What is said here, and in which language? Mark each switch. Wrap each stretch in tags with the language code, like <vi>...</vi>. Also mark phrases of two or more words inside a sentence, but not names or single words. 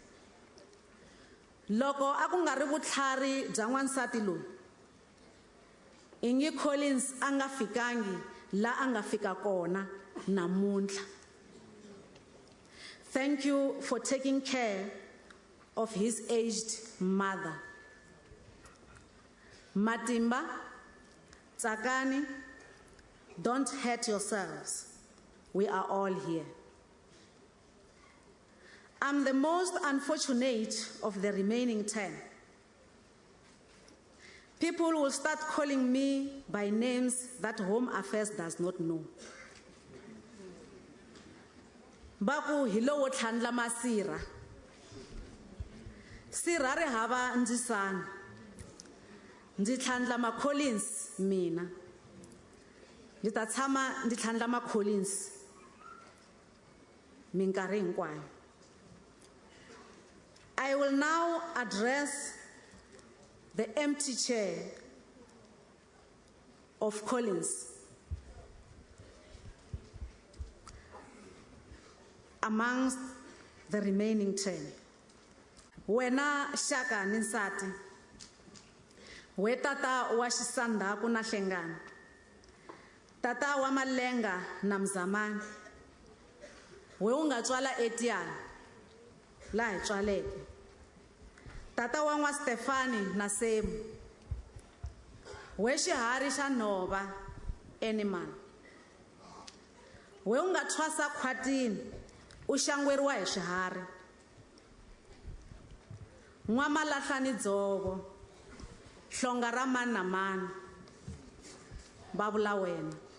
<ts>Loko a ku nga ri vutlhari bya n'wansati loyi, Ingi Collins a nga fikangi la a nga fika kona namuntlha.</ts> <en>Thank you for taking care of his aged mother. Matimba, Tsakani, don't hurt yourselves. We are all here. I'm the most unfortunate of the remaining 10. People will start calling me by names that Home Affairs does not know.</en> <ts>Baku hilo wo tlhandla masira. Sira ri hava ndzisana. Ndzi tlhandla ma Collins mina. Ndzi ta tshama ndzi tlhandla ma Collins minkarhi hinkwayo.</ts> <en>I will now address the empty chair of Collins. Amongst the remaining 10.</en> <ts>Wena Shaka Ninsati, we tata wa Xisanda ku na Hlengani, tata wa Malenga na Mzamani, we u nga tswala eTiyani laha hi tswaleke, tata wa n'wa Stefani na Semu, we xiharhi xa nhova animal, we u nga thwasa khwatini u xangweriwa hi swiharhi, N'wamalahlani Dzovo, hlonga ra mani na mani, va vula wena.</ts>